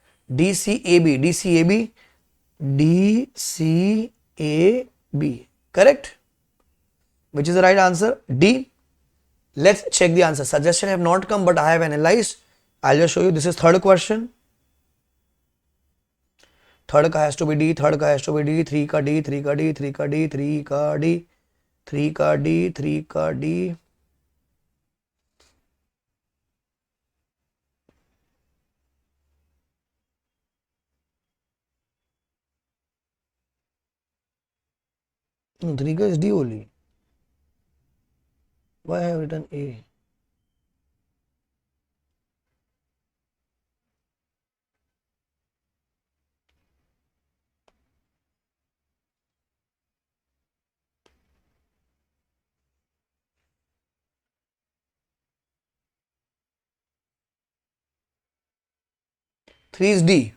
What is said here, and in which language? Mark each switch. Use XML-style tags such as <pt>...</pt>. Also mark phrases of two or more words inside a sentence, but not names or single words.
<en>DCAB, DCAB, DCAB. Correct? Which is the right answer? D. Let's check the answer. Suggestion have not come, but I have analyzed. I'll just show you. This is third question. Third ka has to be D. Third ka has to be D. 3 ka D. 3 ka D. 3 ka D. 3 ka D. 3 ka D. 3 ka D. No, 3 ka is D only. Why I have written A? Three is D.</en>